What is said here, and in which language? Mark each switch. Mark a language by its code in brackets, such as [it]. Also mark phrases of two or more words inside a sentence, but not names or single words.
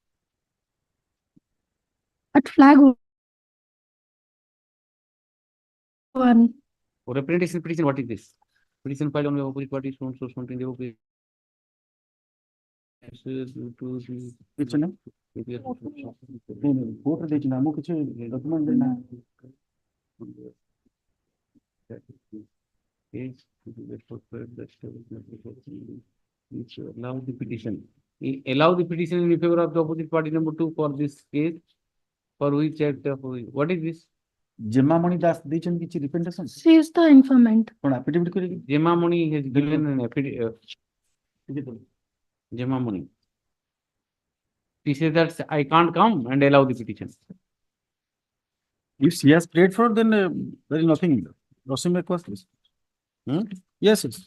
[en] At flag 1. Representation petition, what is this? Petition filed on the opposite party, so something the opposite. Which one? [or] Voter ଦେଇଛନ୍ତି ଆମକୁ କିଛି document ଦେଇନା [en] Allow the petition. Allow the petition in favor of the opposite party number 2 for this case. For which act of what is this? [or] Jemamani Das ଦେଇଛନ୍ତି କିଛି representation [en] She is the informant. [or] କଣ affidavit କରିକି [en] Jemamani has given an affidavit. Jemamani. She says that I can't come and allow the petition. if she has prayed for then there is nothing Rosim request this yes yes